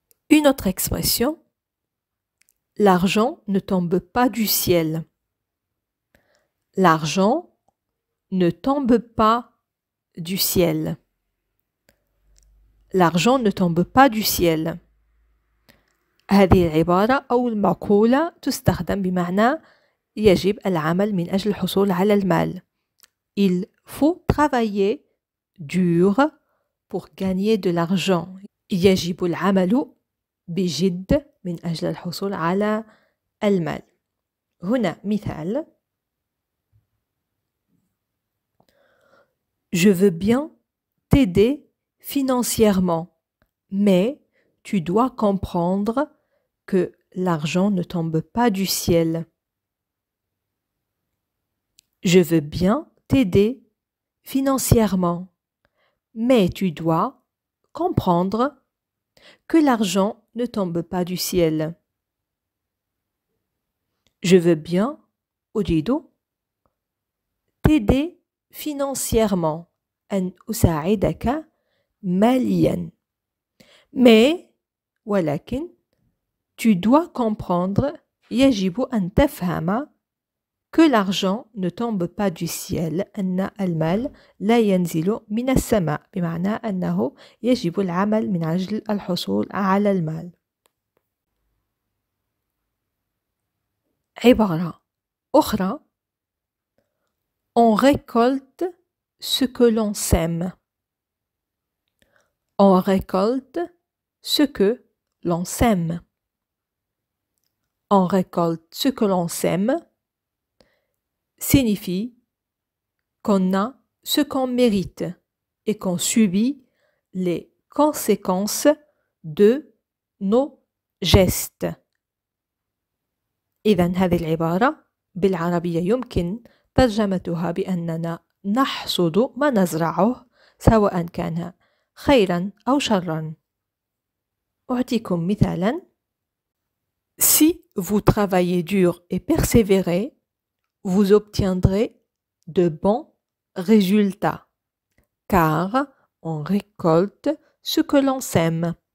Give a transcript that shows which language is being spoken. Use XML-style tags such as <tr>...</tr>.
<fr>Une autre expression, l'argent ne tombe pas du ciel. L'argent ne tombe pas du ciel. L'argent ne tombe pas du ciel.</fr> <ar>هذه العبارة أو المقولة تستخدم بمعنى يجب العمل من أجل الحصول على المال.</ar> <fr>Il faut travailler dur pour gagner de l'argent.</fr> <ar>يجب العمل بجد من أجل الحصول على المال. هنا مثال:</ar> <fr>Je veux bien t'aider financièrement, mais tu dois comprendre que l'argent ne tombe pas du ciel. Je veux bien t'aider financièrement, mais tu dois comprendre que l'argent ne tombe pas du ciel. Je veux bien,</fr> <ar>أريد,</ar> <fr>t'aider financièrement,</fr> <ar>أن أساعدك ماليا.</ar> <fr>Mais,</fr> <ar>ولكن,</ar> <fr>tu dois comprendre,</fr> <ar>يجب أن تفهم</ar> <fr>que l'argent ne tombe pas du ciel,</fr> <ar>أن المال لا ينزل من السماء، بمعنى أنه يجب العمل من أجل الحصول على المال. عبارة أخرى:</ar> <fr>On récolte ce que l'on sème. On récolte ce que l'on sème. On récolte ce que l'on sème signifie qu'on a ce qu'on mérite et qu'on subit les conséquences de nos gestes.</fr> <ar>إذن هذه العبارة بالعربية يمكن ترجمتها بأننا نحصد ما نزرعه سواء كان خيرا أو شرا. أعطيكم مثالا:</ar> <fr>Si vous travaillez dur et persévérez, vous obtiendrez de bons résultats, car on récolte ce que l'on sème.</fr>